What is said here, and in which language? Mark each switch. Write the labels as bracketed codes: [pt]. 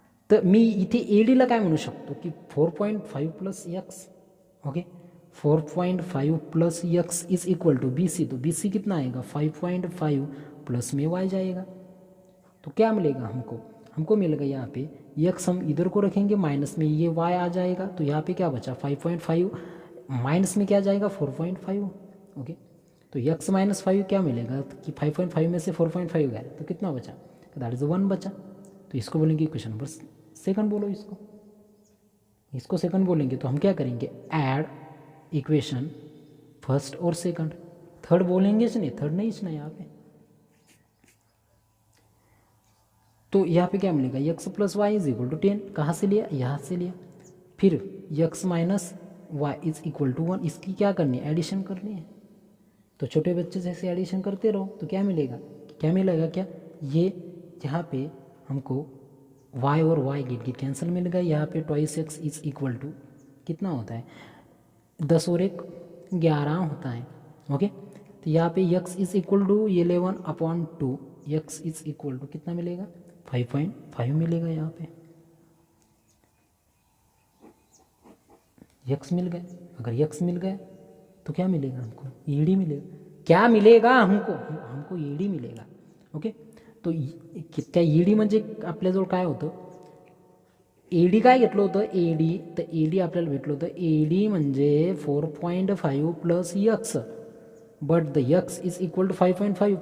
[mr] तर मी इथे ए डीला काय म्हणू शकतो की 4.5 plus x. [hi] Okay, 4.5 plus x is equal to B C. तो बी सी कितना आएगा 5.5 प्लस में वाई जाएगा. तो क्या मिलेगा हमको मिलेगा यहाँ पे एक्स, हम इधर को रखेंगे, माइनस में ये वाई आ जाएगा. तो यहाँ पे क्या बचा 5.5, माइनस में क्या जाएगा 4.5. ओके, तो एक्स माइनस 5 क्या मिलेगा कि 5.5 में से 4.5 गया, तो कितना बचा, दैट इज 1 बचा. तो इसको बोलेंगे इक्वेशन नंबर सेकंड. बोलो इसको सेकंड बोलेंगे. तो हम क्या करेंगे, ऐड इक्वेशन फर्स्ट और सेकंड. थर्ड बोलेंगे नहीं, थर्ड नहीं इसना यहाँ पे. तो यहाँ पे क्या मिलेगा, x plus Y is equal to 10. कहाँ से लिया, यहाँ से लिया. फिर x minus Y is equal to 1. इसकी क्या करनी है, एडिशन करनी है. तो छोटे बच्चे जैसे एडिशन करते रहो तो क्या मिलेगा क्या, ये यहाँ पे हमको y और y गेट कैंसिल मिल गया. यहाँ पे 2x इज इक्वल टू कितना होता है, 10 और 1 11 होता है. ओके, तो यहाँ पे x is equal to 11/2. x is equal to कितना मिलेगा 5.5 मिलेगा. यहाँ पे x मिल गया. अगर x मिल गया तो क्या मिलेगा हमको, ईडी मिलेगा. क्या मिलेगा हमको ईडी मिलेगा. [mr] ओके, तो त्या ईडी म्हणजे आपल्याजवळ काय होतं, एडी काय घेतलं होतं, एडी. तर एडी आपल्याला भेटलं होतं, एडी म्हणजे 4.5 plus x, [en] but the x is equal to [mr] 5.5.